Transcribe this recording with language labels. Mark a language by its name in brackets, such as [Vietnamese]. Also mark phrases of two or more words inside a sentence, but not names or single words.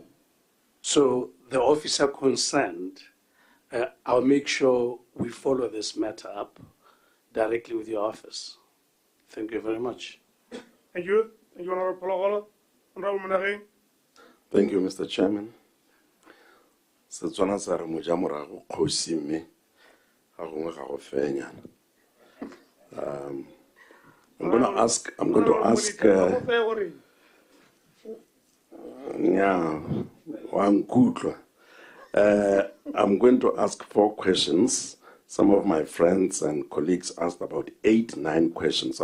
[English] So the officer concerned, I'll make sure we follow this matter up directly with your office. Thank you very much. Thank you. Thank you, Honorable Pologolo. Honorable Managing. Thank you, Mr. Chairman. [Tswana] Setswana sa re moja morago kgosi mme ga gongwe ga go fenyana. [English] I'm going to ask I'm going to ask 4 questions. Some of my friends and colleagues asked about 8, 9 questions.